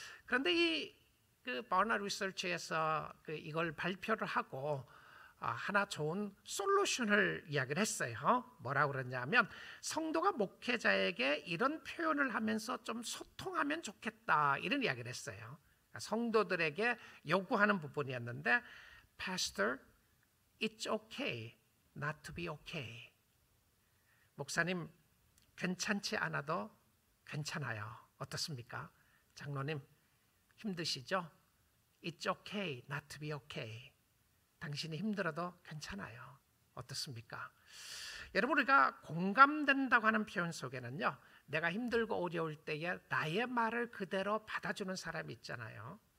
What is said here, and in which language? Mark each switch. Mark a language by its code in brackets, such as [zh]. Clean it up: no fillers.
[ko] 그런데 이 바나 리서치에서 이걸 발표를 하고 하나 좋은 솔루션을 이야기를 했어요. 뭐라고 그러냐면 성도가 목회자에게 이런 표현을 하면서 좀 소통하면 좋겠다, 이런 이야기를 했어요. 성도들에게 요구하는 부분이었는데, [en] Pastor, it's okay not to be okay. [ko] 목사님, 괜찮지 않아도 괜찮아요. 어떻습니까? 장로님, 힘드시죠? [en] It's okay not to be okay. [ko] 당신이 힘들어도 괜찮아요. 어떻습니까? 여러분, 우리가 공감된다고 하는 표현 속에는요, 내가 힘들고 어려울 때에 나의 말을 그대로 받아주는 사람이 있잖아요.